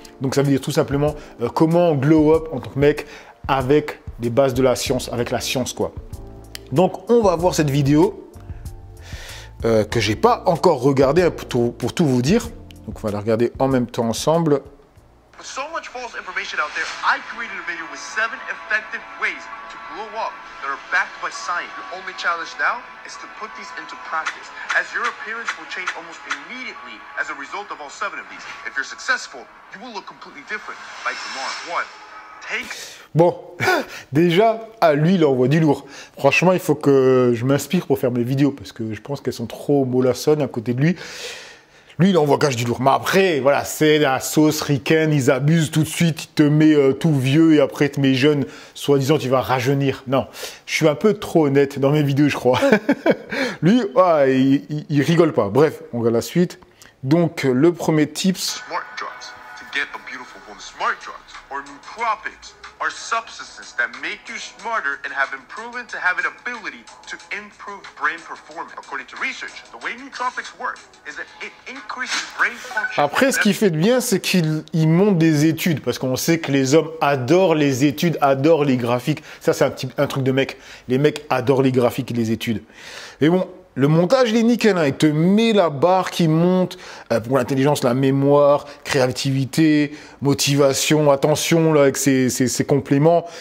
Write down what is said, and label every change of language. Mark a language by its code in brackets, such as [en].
[fr] Donc, ça veut dire tout simplement comment glow up en tant que mec avec des bases de la science, avec la science, quoi. Donc, on va voir cette vidéo que j'ai pas encore regardée pour tout vous dire. Donc, on va la regarder en même temps ensemble. [en] So much false information out there, I created a video with 7 effective ways to glow up that are backed by science. Your only challenge now is to put these into practice, as your appearance will change almost immediately as a result of all 7 of these. If you're successful, you will look completely different by tomorrow. 1. [fr] Bon, déjà, à lui, il envoie du lourd. Franchement, il faut que je m'inspire pour faire mes vidéos, parce que je pense qu'elles sont trop mollassonnes à côté de lui. Lui, il envoie cache du lourd. Mais après, voilà, c'est la sauce ricaine, ils abusent tout de suite, il te met tout vieux et après, il te met jeune, soi-disant, tu vas rajeunir. Non, je suis un peu trop honnête dans mes vidéos, je crois. Lui, il rigole pas. Bref, on regarde la suite. Donc, le premier tips. [en] Smart drugs to get a beautiful woman. Smart drugs or nootropics are substances that make you smarter and have been proven to have an ability to improve brain performance. According to research, the way nootropics work is that it increases brain function. [fr] Après, ce qu'il fait de bien, c'est qu'il montre des études, parce qu'on sait que les hommes adorent les études, adorent les graphiques. Ça, c'est un truc de mec. Les mecs adorent les graphiques et les études. Et bon, le montage, il est nickel, hein. Il te met la barre qui monte pour l'intelligence, la mémoire, créativité, motivation, attention là, avec ses compléments.